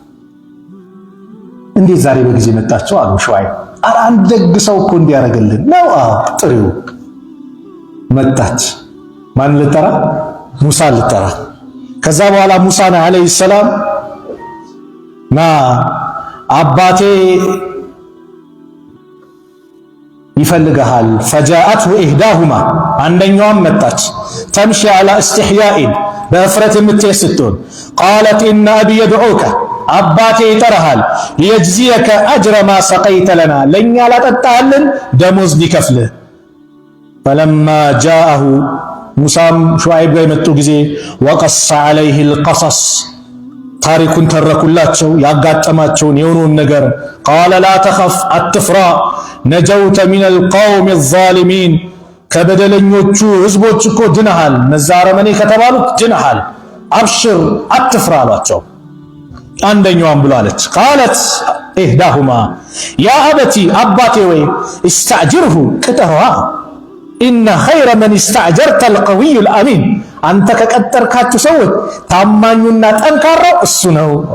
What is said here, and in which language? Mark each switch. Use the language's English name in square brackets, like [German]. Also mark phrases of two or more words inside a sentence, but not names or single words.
[Amharic] እንዴት ዛሬ በጊዜ መጣቸው አሉ ሹዓይብ ኧረ አንድ ደግ ሰው እኮ እንዲያረጋልን ነው ጥሪው መጣች ማን ልጠራ ሙሳ ልጠራ ከዛ በኋላ ሙሳ [Arabic] عليه السلام [Amharic] ና አባቴ ይፈልጋል [Arabic] فجاءته احداهما [Amharic] አንደኛዋም መጣች [Arabic] تمشي على استحياء [Amharic] በእፍረት የምትስተውን [Arabic] قالت ان ابي يدعوك [Amharic] አባቴ ይጠራሃል [Arabic] ليجزيك اجر ما سقيت لنا [Amharic] ለኛ ላጠጣልን ደሞዝ ሊከፍልህ [Arabic] فلما جاءه [Amharic] ሙሳም ሹዓይብ ጋር መጡ ጊዜ [Arabic] وقص عليه القصص [Amharic] ታሪኩን ተረኩላቸው ያጋጠማቸውን የሆነውን ነገር [Arabic] قال لا تخف አትፍራ نجوت من القوم [Amharic] ዛሊሚን ከበደለኞቹ ህዝቦች እኮ ድነሃል፣ እነዛ አረመኔ ከተባሉት ድነሃል፣ አብሽር አትፍራ አሏቸው። አንደኛዋም ብሎ አለች [Arabic] قالت إحداهما يا أبت [Amharic] አባቴ ወይ እስተዕጅርሁ ቅጠሯ [Arabic] إن خير من استأجرت القوي الأمين [Amharic] አንተ ከቀጠርካችሁ ሰዎች ታማኙና ጠንካራው እሱ ነው።